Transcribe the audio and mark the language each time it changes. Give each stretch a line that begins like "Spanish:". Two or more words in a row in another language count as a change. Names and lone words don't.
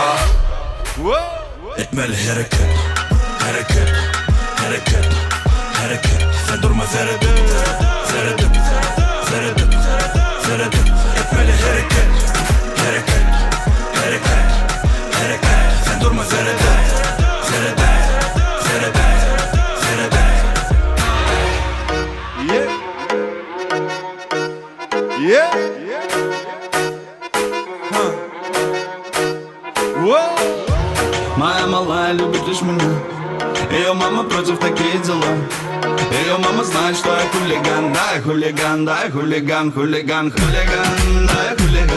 Turkish: Etmeli hareket, hareket, hareket, hareket. Sen durma seyredip, seyredip, seyredip, seyredip. Etmeli hareket, hareket, hareket, hareket. Sen durma seyredip, seyredip, seyredip, seyredip. Yeah. Yeah. Whoa.
Russian: Моя малая любит лишь меня. Ее мама против такие дела. Ее мама знает, что я хулиган. Да, я хулиган, да, я хулиган, хулиган, хулиган, да, я хулиган.